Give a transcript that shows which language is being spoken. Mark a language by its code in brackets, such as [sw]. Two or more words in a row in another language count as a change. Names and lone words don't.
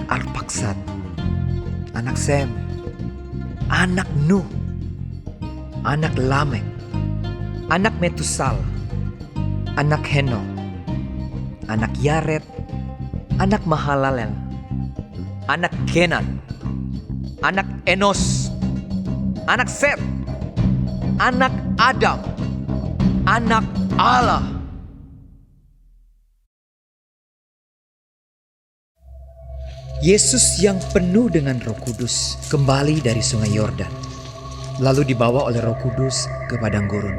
[id] Arpaksad, anak Sem, anak Nuh, anak Lamek, anak Metusal, anak Henok, anak Yared, anak Mahalalel, anak Kenan, anak Enos, anak Set, anak Adam, anak Allah. Yesus yang penuh dengan Roh Kudus kembali dari Sungai Yordan, lalu dibawa oleh Roh Kudus ke padang gurun.